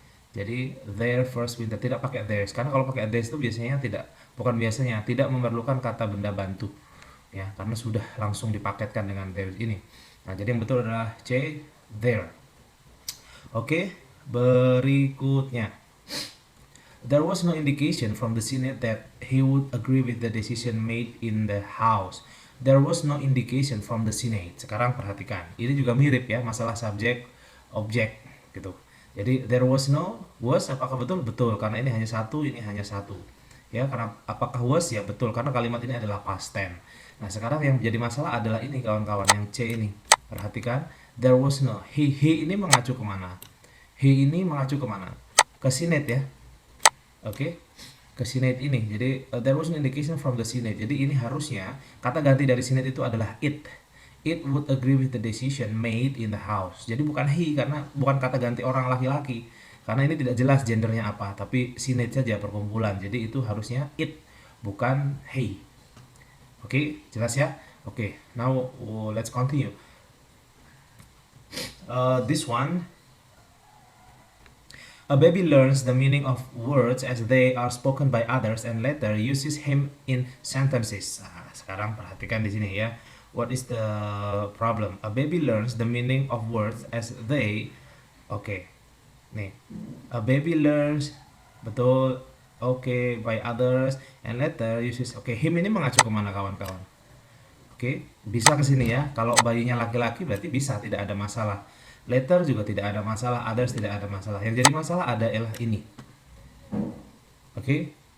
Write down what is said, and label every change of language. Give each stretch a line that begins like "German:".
Indonesian: Jadi
English: their first winter,
Indonesian: tidak pakai theirs. Karena kalau pakai theirs itu biasanya tidak memerlukan kata benda bantu. Ya, karena sudah langsung dipaketkan dengan theirs ini. Nah, jadi yang betul adalah C, there. Oke, berikutnya.
English: There was no indication from the Senate that he would agree with the decision made in the House. There was no indication from the Senate.
Indonesian: Sekarang perhatikan, ini juga mirip ya, masalah subjek, objek gitu.
English: Jadi there was no, was
Indonesian: apakah betul? Betul, karena ini hanya satu, ini hanya satu. Ya, karena apakah was? Ya betul, karena kalimat ini adalah past tense. Nah, sekarang yang jadi masalah adalah ini kawan-kawan, yang C ini.
English: Perhatikan, there was no.
Indonesian: He ini mengacu kemana? He ini mengacu kemana? Ke Senate ya. Oke, ke Senate ini.
English: Jadi there was an indication from the Senate.
Indonesian: Jadi ini harusnya kata ganti dari Senate itu adalah it.
English: It would agree with the decision made in the House.
Indonesian: Jadi bukan he, karena bukan kata ganti orang laki-laki. Karena ini tidak jelas gendernya apa, tapi Senate saja, perkumpulan. Jadi itu harusnya it, bukan he. Oke, jelas ya?
English: Oke, now let's continue. This one. A baby learns the meaning of words as they are spoken by others and later uses him in sentences.
Indonesian: Nah, sekarang perhatikan di sini ya.
English: What is the problem? A baby learns the meaning of words as they. Oke. Nih. A baby learns, betul. Oke, by others and later uses.
Indonesian: Oke, him ini mengacu kemana kawan-kawan? Oke, bisa ke sini ya. Kalau bayinya laki-laki berarti bisa, tidak ada masalah. Later juga tidak ada masalah, others tidak ada masalah. Yang jadi masalah adalah ini. Oke.